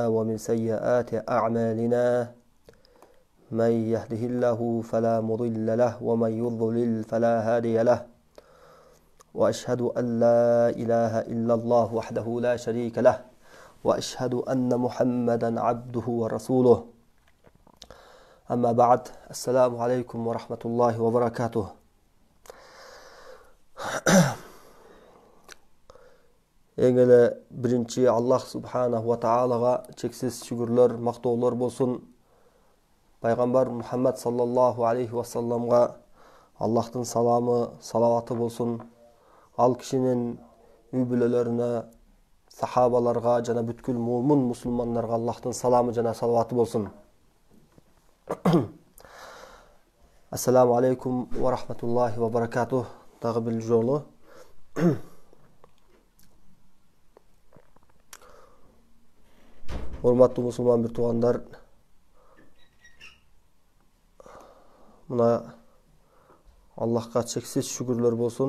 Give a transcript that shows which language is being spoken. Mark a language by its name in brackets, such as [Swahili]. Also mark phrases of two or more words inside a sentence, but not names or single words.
[Arabic] ومن سيئات أعمالنا من يهده الله فلا مضل له ومن يضلل فلا هادي له وأشهد أن لا إله إلا الله وحده لا شريك له وأشهد أن محمدا عبده ورسوله أما بعد السلام عليكم ورحمة الله وبركاته. [Kyrgyz] Эңеле биринчи Аллах [Arabic] سبحانه وتعالى [Kyrgyz] чексиз шүгүрлөр, мактоолор болсун. Пайгамбар Мухаммад [Arabic] صلى الله عليه وسلم [Kyrgyz] Аллахтын саламы, салаваты болсун. Ал кишинин үй бүлөлөрүнө, сахабаларга жана бүткүл муумин мусулмандарга Аллахтын саламы жана салаваты болсун. [Arabic] السلام عليكم ورحمة الله وبركاته. [Kyrgyz] Дагы бир жолу. Урматтуу мусулман бир туугандар, мына Аллахка чексиз шүгүрлөр болсун.